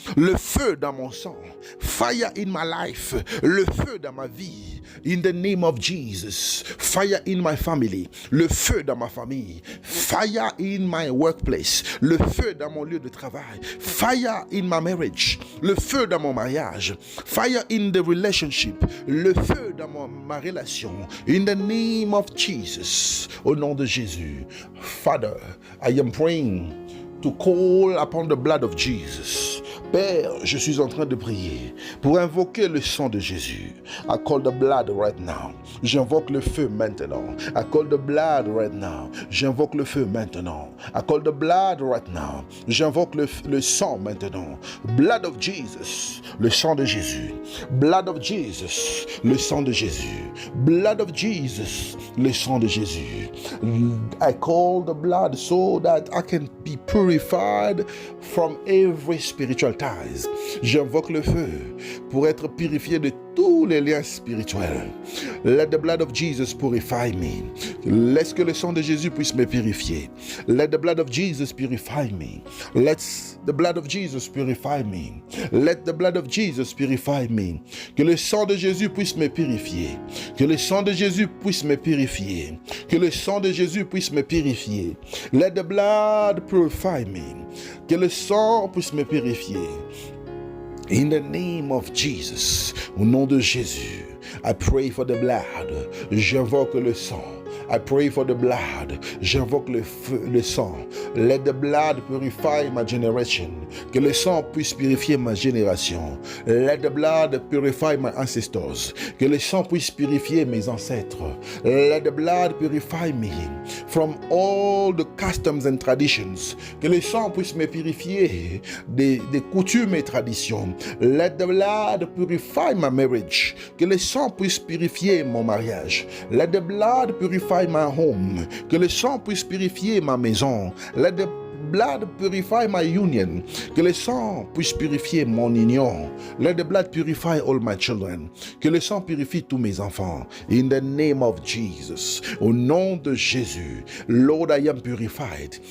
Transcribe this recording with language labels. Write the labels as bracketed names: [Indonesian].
[French] Le feu dans mon sang. [English] Fire in my life. [French] Le feu dans ma vie. [English] In the name of Jesus. Fire in my family. [French] Le feu dans ma famille. [English] Fire in my workplace. [French] Le feu dans mon lieu de travail. [English] Fire in my marriage. [French] Le feu dans mon mariage. [English] Fire in the relationship. [French] Le feu dans ma relation. [English] In the name of Jesus. [French] Au nom de Jésus. [English] Father, I am praying to call upon the blood of Jesus. [French] Père, je suis en train de prier pour invoquer le sang de Jésus. [English] I call the blood right now. [French] J'invoque le feu maintenant. [English] I call the blood right now. [French] J'invoque le feu maintenant. [English] I call the blood right now. [French] J'invoque le sang maintenant. [English] Blood of Jesus, [French] le sang de Jésus. Blood of Jesus, le sang de Jésus. Blood of Jesus, le sang de Jésus. [English] I call the blood so that I can be purified from every spiritual ties. [French] J'invoque le feu pour être purifié de tous les liens spirituels. [English] Let the blood of Jesus purify me. [French] Laisse que le sang de Jésus puisse me purifier. [English] Let the blood of Jesus purify me. Let the blood of Jesus purify me. Let the blood of Jesus purify me. [French] Que le sang de Jésus puisse me purifier. Que le sang de Jésus puisse me purifier. Que le sang de Jésus puisse me purifier. [English] Let the blood purify me. [French] Que le sang puisse me purifier. [English] In the name of Jesus, [French] au nom de Jésus, [English] I pray for the blood. [French] J'invoque le sang. [English] I pray for the blood. [French] J'invoque le feu, le sang. [English] Let the blood purify my generation. [French] Que le sang puisse purifier ma génération. [English] Let the blood purify my ancestors. [French] Que le sang puisse purifier mes ancêtres. [English] Let the blood purify me from all the customs and traditions. [French] Que le sang puisse me purifier des coutumes et traditions. [English] Let the blood purify my marriage. [French] Que le sang puisse purifier mon mariage. [English] Let the blood purify my home. [French] Que le sang puisse purifier ma maison. [English] Let the blood purify my union. [French] Que le sang puisse purifier mon union. [English] Let the blood purify all my children. [French] Que le sang purifie tous mes enfants. [English] In the name of Jesus. [French] Au nom de Jésus. [English] Lord, I am purified.